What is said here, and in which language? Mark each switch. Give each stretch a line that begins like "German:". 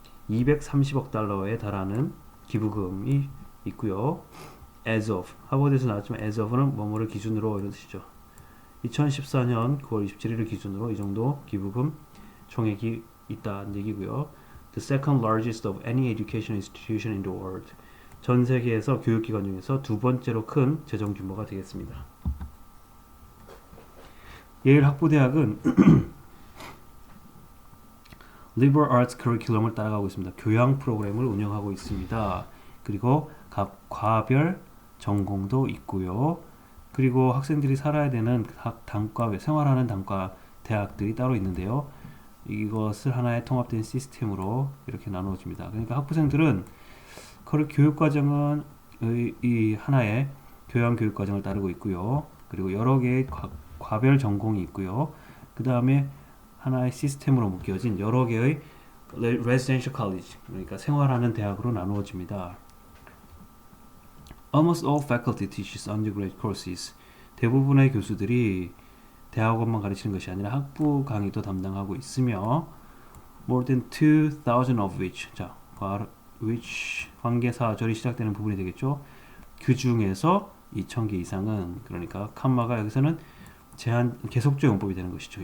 Korean: 230억 달러에 달하는 기부금이 있고요. As of, 하버드에서 나왔지만 as of는 뭐뭐를 기준으로 이런 뜻이죠. 2014년 9월 27일을 기준으로 이 정도 기부금 총액이 있다는 얘기고요.
English: The second largest of any education institution in the world.
Korean: 전 세계에서 교육기관 중에서 두 번째로 큰 재정 규모가 되겠습니다. 예일 학부대학은 liberal arts curriculum을 따라가고 있습니다. 교양 프로그램을 운영하고 있습니다. 그리고 각 과별 전공도 있고요. 그리고 학생들이 살아야 되는 각 단과, 생활하는 단과 대학들이 따로 있는데요. 이것을 하나의 통합된 시스템으로 이렇게 나누어집니다. 그러니까 학부생들은 교육과정은 이 하나의 교양교육과정을 따르고 있고요. 그리고 여러 개의 과별 전공이 있고요. 그 다음에 하나의 시스템으로 묶여진 여러 개의 residential college, 그러니까 생활하는 대학으로 나누어집니다.
English: Almost all faculty teaches undergraduate courses.
Korean: 대부분의 교수들이 대학원만 가르치는 것이 아니라 학부 강의도 담당하고 있으며
English: more than 2,000 of which,
Korean: 자, which 관계사절이 시작되는 부분이 되겠죠. 그 중에서 2,000개 이상은, 그러니까 칸마가 여기서는 계속적 용법이 되는 것이죠.